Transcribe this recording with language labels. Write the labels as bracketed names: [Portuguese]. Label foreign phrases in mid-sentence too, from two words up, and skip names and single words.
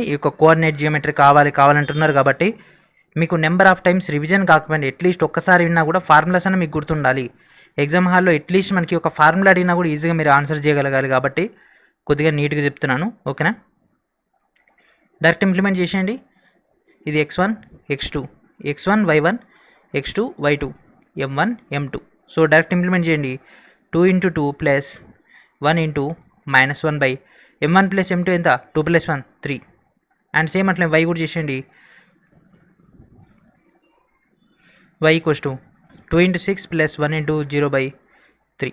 [Telugu] ఈ యొక్క [English] coordinate geometry [Telugu] కావాలంటున్నారు కాబట్టి మీకు [English] number of times revision [Telugu] కాకపోయినా అట్లీస్ట్ ఒక్కసారి విన్నా కూడా ఫార్ములాస్ అన్న మీకు గుర్తుండాలి. ఎగ్జామ్ హాల్లో అట్లీస్ట్ మనకి ఒక ఫార్ములా అడిగినా కూడా ఈజీగా మీరు ఆన్సర్ చేయగలగాలి, కాబట్టి కొద్దిగా నీట్గా చెప్తున్నాను. ఓకేనా. [English] direct implement [Telugu] చేసేయండి. ఇది x1 x2 x1 y1 x2 y2 m1 m2. [English] so direct implement [Telugu] చేయండి. 2 × 2 ప్లస్ 1 × -1 బై m1 ప్లస్ m2 ఎంత? 2 + 1 3. [English] and same [Telugu] అట్లా y కూడా చేసేయండి. [English] y equals to 2 × 6 plus 1 × 0/3.